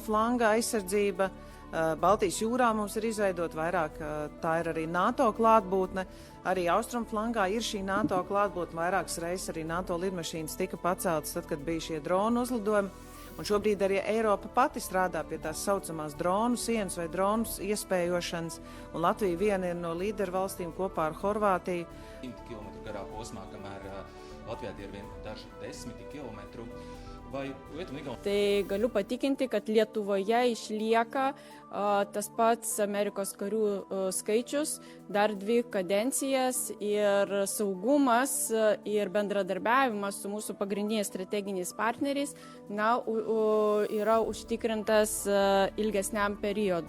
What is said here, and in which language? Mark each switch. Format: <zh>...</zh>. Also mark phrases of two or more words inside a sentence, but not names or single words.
<lv>flanga aizsardzība, Baltijas jūrā mums ir izveidot vairāk, tā ir arī NATO klātbūtne, arī austrumu flangā ir šī NATO klātbūtne, vairākas reizes arī NATO lidmašīnas tika paceltas, tad, kad bija šie dronu uzlidojumi, un šobrīd arī Eiropa pati strādā pie tās saucamās dronu sienas vai dronu iespējošanas, un Latvija viena ir no līderu valstīm kopā ar Horvātiju. 100 km garā posmā, kamēr Latvijā tie ir vien daži 10 kilometru.</lv> <lt>Tai galiu patikinti, kad Lietuvoje išlieka tas pats Amerikos karių skaičius, dar 2 kadencijas ir saugumas ir bendradarbiavimas su mūsų pagrindiniais strateginiais partneriais yra užtikrintas ilgesniam periodui.</lt>